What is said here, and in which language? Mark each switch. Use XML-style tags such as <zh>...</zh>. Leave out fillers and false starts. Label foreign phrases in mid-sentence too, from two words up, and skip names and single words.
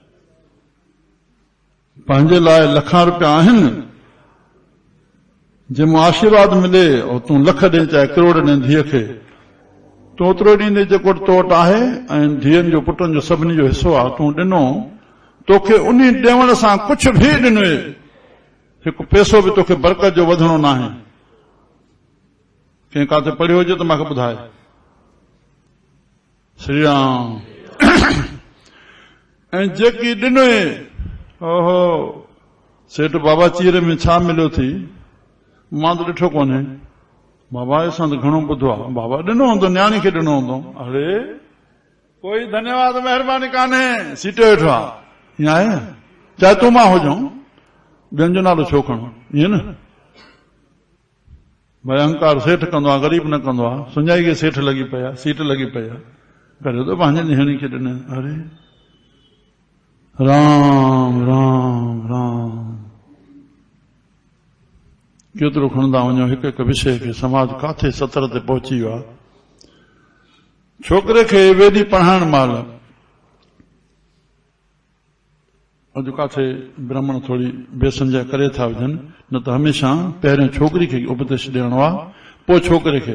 <sd>पंहिंजे लाइ लखां रुपया आहिनि, जंहिंमां आशीर्वाद मिले, और तूं लख ॾे चाहे करोड़ ॾे धीअ खे, तूं ओतिरो ॾींदे जेको तो वटि आहे, ऐं धीअनि जो पुटनि जो सभिनी जो हिसो आहे, तूं ॾिनो, तोखे उन ॾियण सां कुझु बि ॾिनो, हिकु पैसो बि तोखे बरकत जो वधणो न आहे। कंहिं काथे पढ़ियो हुजे त मूंखे ॿुधाए। श्री राम। ऐं जेकी ॾिनो, ओहो सेठ बाबा चीर में छा मिलियो थी, मां त ॾिठो कोन्हे, बाबा असां त घणो ॿुधो आहे, बाबा ॾिनो हूंदो, न्याणी खे ॾिनो हूंदो। अरे कोई धन्यवाद महिरबानी कान्हे, सीटे वेठो आहे, ईअं आहे, चाहे तूं मां हुजऊं, ॿियनि जो नालो छो खणो, ईअं न। भई अहंकार सेठ कंदो आहे, ग़रीब न कंदो आहे, सुञाई खे सेठ लॻी पई आहे, सीट लॻी पई आहे, करे थो पंहिंजे न्याणी खे ॾिने। अरे राम राम राम, केतिरो खणंदा वञो हिकु हिकु विषय खे, समाज काथे सतर ते पहुची वियो आहे। छोकिरे खे वेदी पढ़ाइण महिल, अॼु काथे ब्राह्मण थोरी बेसमझाई करे था विझनि, न त हमेशा पहिरियों छोकिरी खे उपदेश ॾियणो आहे, पोइ छोकिरे खे।</sd>